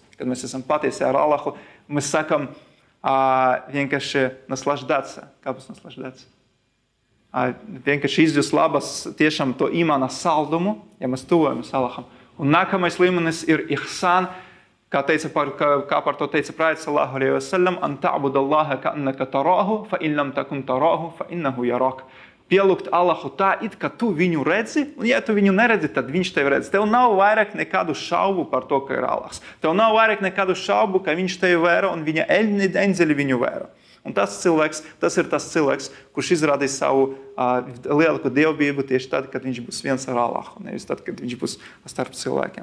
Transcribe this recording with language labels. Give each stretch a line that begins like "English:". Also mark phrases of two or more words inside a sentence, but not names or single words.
Latvian: Kad mēs esam patiesi ar Allahu, mēs sakam, vienkārši naslaždаться. Kāpēc naslaždаться? Vienkārši izjust labas tiešām to imāna saldumu, ja mēs tuvojamies Allaham. Un nākamais līmenis ir ihsān, kā par to teica Prāvits
Arabic: صلى الله عليه وسلم أن تعبد الله كأنك تراه فإن لم تكن تراه فإنه يراك.
Latvian: Pielūgt Allahu tā, it kā tu viņu redzi, un ja tu viņu neredzi, tad viņš tevi redz. Tev nav vairāk nekādu šaubu par to, ka ir Allahs. Tev nav vairāk nekādu šaubu, ka viņš tevi vēro un viņa eņģeļi viņu vēro. Un tas ir tas cilvēks, kurš izrādīs savu lielāku dievbību tieši tad, kad viņš būs viens ar Allahu, nevis tad, kad viņš būs starp cilvēkiem.